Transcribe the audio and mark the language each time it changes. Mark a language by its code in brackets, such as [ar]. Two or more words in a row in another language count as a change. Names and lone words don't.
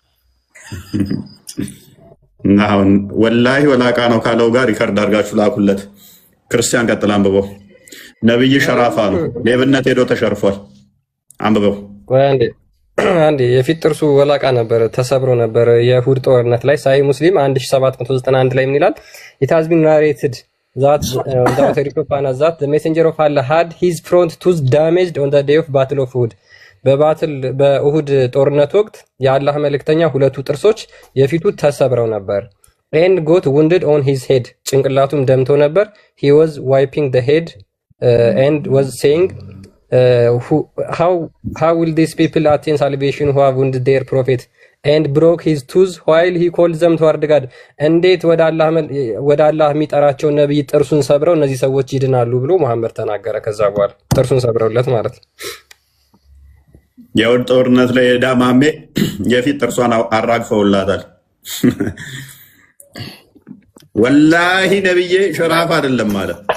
[am] አሁን ወላሂ ወላቃ ነው ካለው ጋር ሪከርድ አድርጋችሁ ላኩለት። ክርስቲያን ቀጥል አንብበው። ነብይ ሸራፋ ነው። ሌብነት ሄዶ ተሸርፏል። አንብበው። አንዴ የፊት ጥርሱ ወላቃ ነበር፣ ተሰብሮ ነበር የሁድ ጦርነት ላይ። ሳይ ሙስሊም 1791 ላይ ምን ይላል? [en] it has been narrated that the authority of Anna that the messenger of Allah had his front tooth damaged on the day of battle of Uhud. [am] በኡሁድ ጦርነት ወቅት የአላህ መልእክተኛ ሁለቱ ጥርሶች የፊቱ ተሰብረው ነበር። [en] and got wounded on his head [am] ጭንቅላቱም ደምቶ ነበር። [en] he was wiping the head and was saying how will these people attain salvation who have wounded their prophet and broke his tooth while he called them toward God? [am] እንዴት ወደ አላህ የሚጠራቸው ነብይ ጥርሱን ሰብረው እነዚህ ሰዎች ይድናሉ ብሎ መሐመድ ተናገረ። ከዛ በኋላ ጥርሱን ሰብረውለት ማለት ነው። የውድ ጦርነት ላይ ዳማሜ የፊት ጥርሷን አራግፈውላታል። ወላሂ ነብዬ ሸራፋ አይደለም ማለት